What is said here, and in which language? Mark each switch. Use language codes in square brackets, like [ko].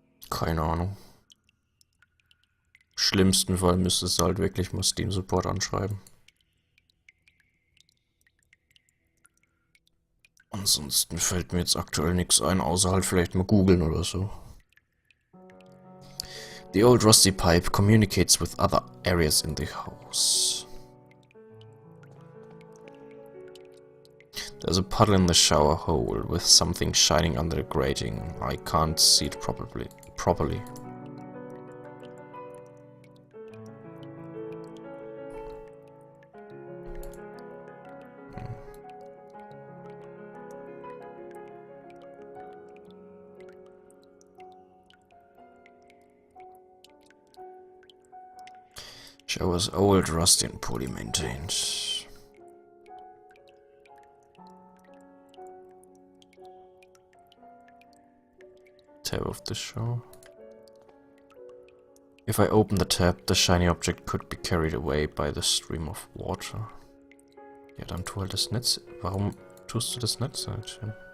[de] Keine Ahnung. Schlimmsten Fall müsstest du halt wirklich mal Steam Support anschreiben. Ansonsten fällt mir jetzt aktuell nichts ein, außer halt vielleicht mal googeln oder so. [en] The old rusty pipe communicates with other areas in the house. There's a puddle in the shower hole with something shining under the grating. I can't see it properly. Shower's old, rusty and poorly maintained. Tab of the show. If I open the tab, the shiny object could be carried away by the stream of water. [de] Ja, dann tu halt das Netz. Warum tust du das Netz nicht hin?